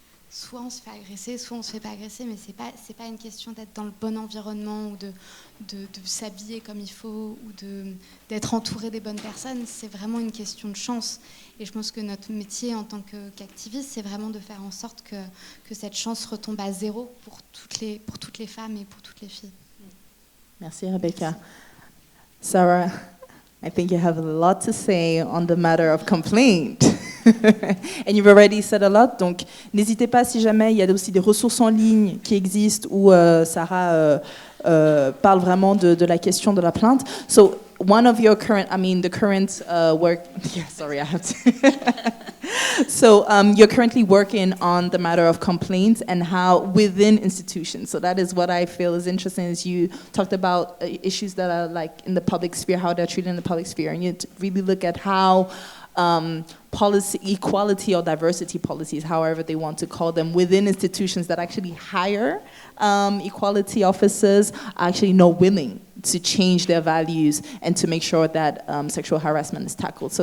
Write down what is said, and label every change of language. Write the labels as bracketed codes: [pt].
[fr] soit on se fait agresser, soit on se fait pas agresser, mais c'est pas une question d'être dans le bon environnement ou de s'habiller comme il faut ou d'être entouré des bonnes personnes. C'est vraiment une question de chance. Et je pense que notre métier en tant qu'activiste, c'est vraiment de faire en sorte que cette chance retombe à zéro pour toutes les femmes et pour toutes les filles. Merci Rebecca. [en] Sarah, I think you have a lot to say on the matter of complaint. And you've already said a lot. [fr] Donc, n'hésitez pas si jamais il y a aussi des ressources en ligne qui existent où Sarah parle vraiment de la question de la plainte. [en] So, one of your current work. Yeah, sorry, I have to. So, you're currently working on the matter of complaints and how within institutions. So that is what I feel is interesting. Is you talked about issues that are like in the public sphere, how they're treated in the public sphere, and you really look at how policy, equality or diversity policies, however they want to call them, within institutions that actually hire equality officers are actually not willing to change their values and to make sure that sexual harassment is tackled.